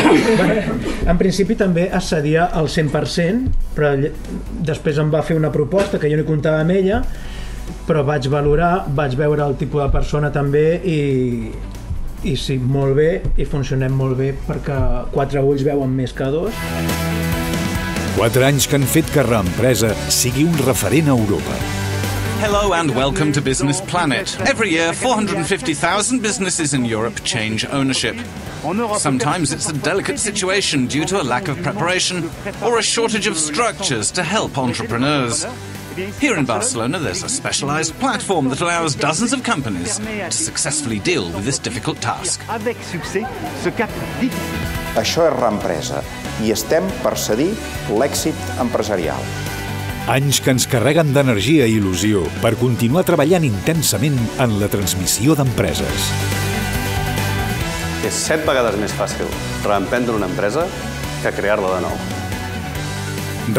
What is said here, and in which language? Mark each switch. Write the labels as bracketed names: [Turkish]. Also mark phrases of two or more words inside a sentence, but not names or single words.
[Catalan] En principi també es cedia al 100%, però després em va fer una proposta que jo no comptava amb ella, però vaig valorar, vaig veure el tipus de persona també i sí, molt bé, i funcionem molt bé perquè 4 ulls veuen més que 2. 4 anys que han fet que Reempresa sigui un referent a Europa. [English] Hello and welcome to Business Planet. Every year, 450,000 businesses in Europe change ownership. Sometimes it's a delicate situation due to a lack of preparation or a shortage of structures to help entrepreneurs. Here in Barcelona, there's a specialized platform that allows dozens of companies to successfully deal with this difficult task. [Catalan] Això és Reempresa i estem per cedir l'èxit empresarial. Anys que ens carreguen d'energia i il·lusió per continuar treballant intensament en la transmissió d'empreses. És 7 vegades més fàcil reemprendre una empresa que crear-la de nou.